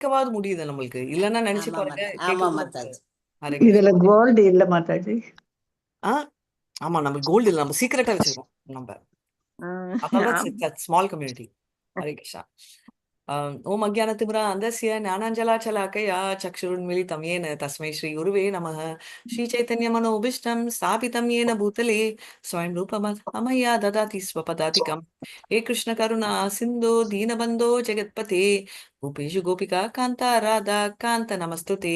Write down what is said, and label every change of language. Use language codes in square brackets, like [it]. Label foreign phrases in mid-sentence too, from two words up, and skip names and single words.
[ta] கேட்கவாது முடியுது நம்மளுக்கு. இல்லன்னா நினைச்சு ஆமா பாருங்க, மாதா, ஆமா கேட்க கூட முடியாது. மாதாஜி. ஹரே இதுல கிருஷ்ணா. கோல்டு இல்ல மாதாஜி. ஆ ஆமா, நம்ம கோல்டு இல்ல, நம்ம சீக்கிரட்டா வச்சிருக்கோம் நம்ம. அதனால [en] small community. [ta] ஹரே கிருஷ்ணா. [sa] ஓம் அஜ்ஞானतिमिरान्धस्य ज्ञानाञ्जलाशलाकया चक्षुरुन्मीलितं येन तस्मै श्रीगुरुवे नमः। श्रीचैतन्यमनोभीष्टं स्थापितं येन भूतले स्वयं रूपमहमया ददाति स्वपदातिकम्। हे कृष्णकरुणा सिन्धो दीनबन्धो जगत्पते गोपेषु गोपिका कान्ता राधा कान्त नमस्तुते।